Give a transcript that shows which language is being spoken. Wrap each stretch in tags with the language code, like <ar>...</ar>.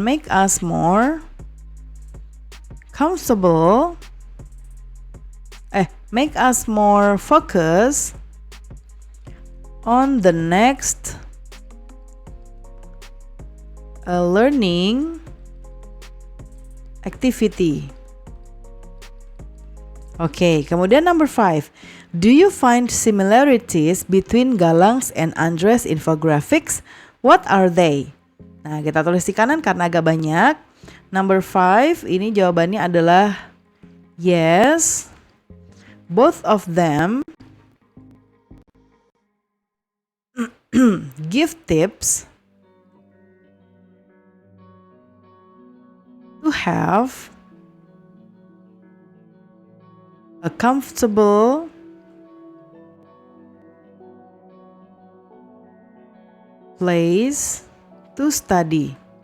<en>us more comfortable, make us more focused on the next learning activity.</en> <id>Oke, kemudian</id> <en>number 5. Do you find similarities between Galang's and Andres infographics? What are they?</en> <id>Nah, kita tulis di kanan karena agak banyak. Number 5, ini jawabannya adalah yes.</id> <en>Both of them give tips to have a comfortable place to study.</en>